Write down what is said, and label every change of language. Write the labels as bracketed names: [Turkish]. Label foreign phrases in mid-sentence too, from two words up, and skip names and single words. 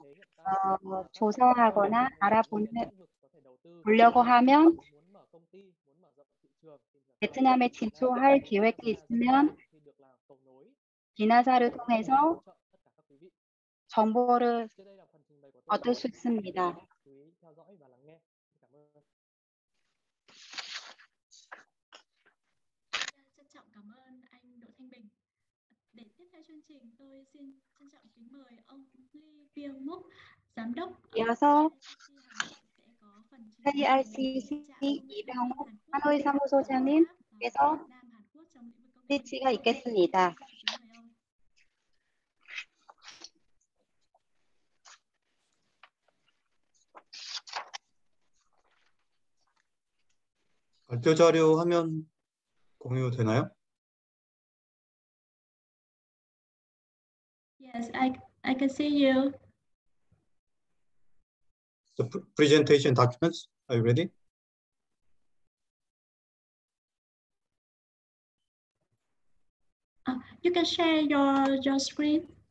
[Korean] 조사하거나 알아보려고 하면 베트남에 진출할 계획이 있으면 비나사를 통해서 정보를 얻을 수 있습니다. [Vietnamese] Trân trọng cảm ơn anh Đỗ Thanh Bình. Để tiếp theo chương trình, tôi xin trân trọng kính mời ông Lee Byung Muk, giám đốc [Korean] 이어서 [Vietnamese] sẽ có phần [Korean] ICT 이병욱 하노이 사무소장님께서 스피치가 있겠습니다. 발표 자료 화면 공유되나요? [English] Yes, I can see you. The presentation documents, are you ready? You can share your screen.